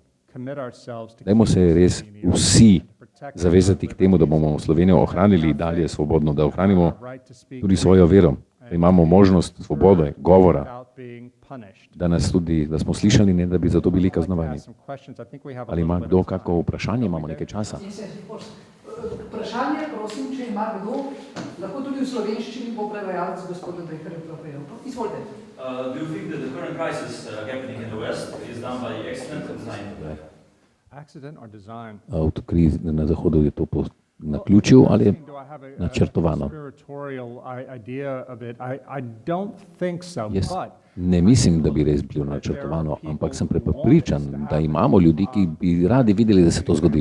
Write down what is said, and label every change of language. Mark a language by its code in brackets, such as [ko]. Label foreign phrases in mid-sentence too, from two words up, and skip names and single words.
[sl] Dajmo se res vsi zavezati k temu, da bomo Slovenijo ohranili dalje svobodno, da ohranimo tudi svojo vero, da imamo možnost svobode, govora, da smo slišali, ne da bi zato bili kaznovani. Ali ima kdo kako vprašanje? Imamo nekaj časa. Vprašanje, prosim, če ima kdo, lahko tudi v slovenščini bo prevajalec gospoda Dreherja prevajalca. Izvolite. [en] Do you think that the current crisis happening in the West is done by accident or design? Accident or design? [sl] V krizi na Zahodu je to po naključju ali je načrtovano? Jaz ne mislim, da bi res bilo načrtovano, ampak sem prepričan, da imamo ljudi, ki bi radi videli, da se to zgodi.